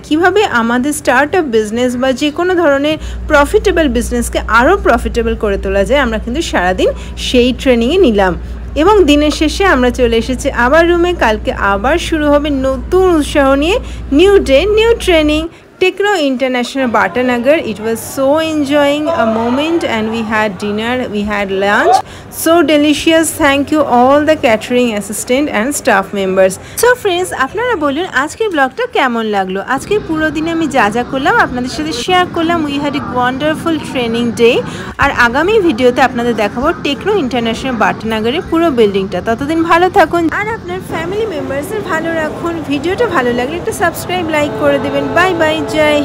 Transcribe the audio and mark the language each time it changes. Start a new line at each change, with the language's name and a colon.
Bangla: কীভাবে আমাদের start up business বা যে কোনো ধরনের প্রফিটেবল বিজনেসকে আরও প্রফিটেবল করে তোলা যায়, আমরা কিন্তু সারাদিন সেই ট্রেনিংয়ে নিলাম। এবং দিনের শেষে আমরা চলে এসেছি আবার রুমে। কালকে আবার শুরু হবে নতুন উৎসাহ নিয়ে,
English: New day new training. Techno International Bhatanagar. It was so enjoying a moment, and we had dinner, we had lunch, so delicious. Thank you all the catering assistant and staff members. So friends,
Bangla: আপনারা বলুন আজকের ব্লগটা কেমন লাগলো। আজকের পুরো দিনে আমি যা করলাম আপনাদের সাথে শেয়ার করলাম।
English: We had a wonderful training day.
Bangla: আর আগামী ভিডিওতে আপনাদের দেখাবো টেকনো ইন্টারন্যাশনাল বাটনাগরের পুরো বিল্ডিংটা। ততদিন ভালো থাকুন আর আপনার ফ্যামিলি মেম্বার্সদের ভালো রাখুন। ভিডিওটা ভালো লাগলে একটা সাবস্ক্রাইব, লাইক করে দেবেন। বাই বাই, জয়।